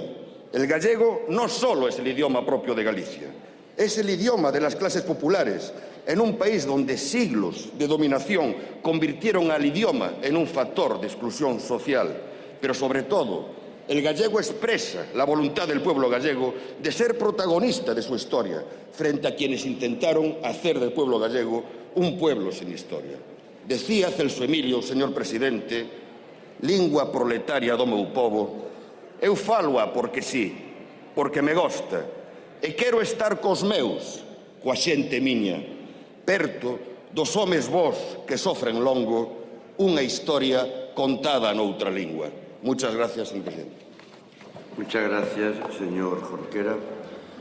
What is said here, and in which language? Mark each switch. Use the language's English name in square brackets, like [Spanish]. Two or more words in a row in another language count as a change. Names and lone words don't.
[Spanish] El gallego no solo es el idioma propio de Galicia, es el idioma de las clases populares, en un país donde siglos de dominación convirtieron al idioma en un factor de exclusión social. Pero sobre todo, el gallego expresa la voluntad del pueblo gallego de ser protagonista de su historia frente a quienes intentaron hacer del pueblo gallego un pueblo sin historia. Decía Celso Emilio, señor presidente, [Galician] lingua proletaria do meu povo, eu faloa porque sí, porque me gosta, e quero estar cos meus, coa xente miña, perto dos homes vós que sofren longo unha historia contada noutra lingua. [Spanish] Muchas gracias, señor presidente. Muchas gracias, señor Jorquera.